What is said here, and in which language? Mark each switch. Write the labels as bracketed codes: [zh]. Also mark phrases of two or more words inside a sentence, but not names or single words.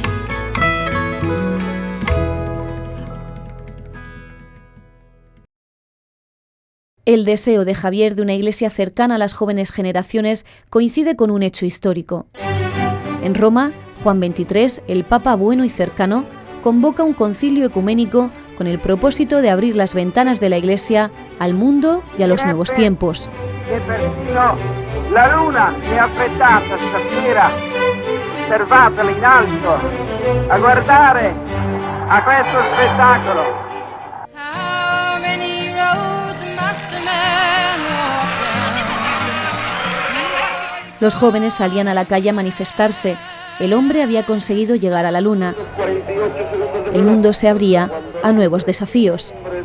[es] El deseo de Javier de una iglesia cercana a las jóvenes generaciones coincide con un hecho histórico. En Roma, Juan XXIII, el Papa bueno y cercano, convoca un concilio ecuménico con el propósito de abrir las ventanas de la Iglesia al mundo y a los nuevos tiempos. [it] Que persino la luna è affrettata stasera, osservatela in alto, a guardare a questo spettacolo. [es] Los jóvenes salían a la calle a manifestarse. El hombre había conseguido llegar a la luna. El mundo se abría a nuevos desafíos.